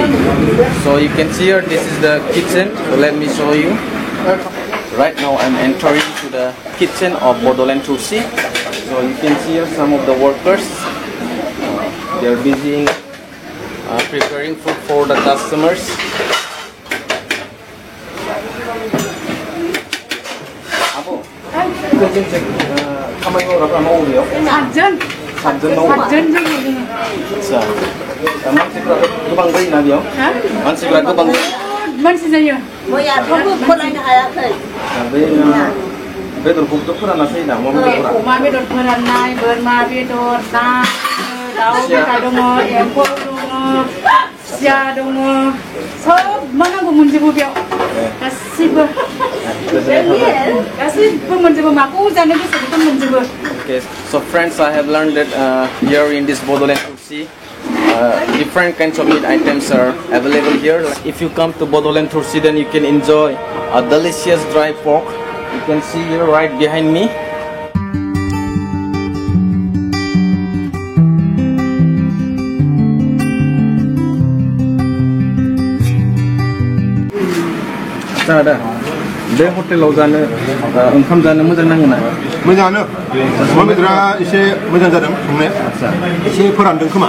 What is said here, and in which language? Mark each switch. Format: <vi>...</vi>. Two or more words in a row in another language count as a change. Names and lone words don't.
<en>So you can see here, this is the kitchen. So let me show you. Right now I'm entering to the kitchen of Bodoland Tursi. So you can see here some of the workers. They are busy preparing food for the customers.</en> <brx>खामानि मावग्राफ्रा मावो बेयाव 7 जन मावो। 7 जन जों आच्छा मानसिफोरा गोबां जायोना बेयाव मानसिफोरा गोबां मानसि जायो मैयाथ' फोराननो हायाखै बे बेदरखौथ' फोराननासो होयोना अमा बेदर फोराननाय बोरमा बेदर दाउ बेदर दङ एम्फौ दङ खुसिया दङ सब मा नांगौ मोनजोबो बेयाव गासिबो</brx> <en>Okay, so friends, I have learned that here in this Bodoland Tursi, different kinds of meat items are available here. If you come to Bodoland Tursi, then you can enjoy a delicious dry pork. You can see here right behind me.</en> <brx>बे हटेलाव जानो ओंखाम जानो मोजां नाङोना मोजाङानो अमा बेदरा एसे मोजां जादों संनाया एसे फोरानदों खोमा</brx>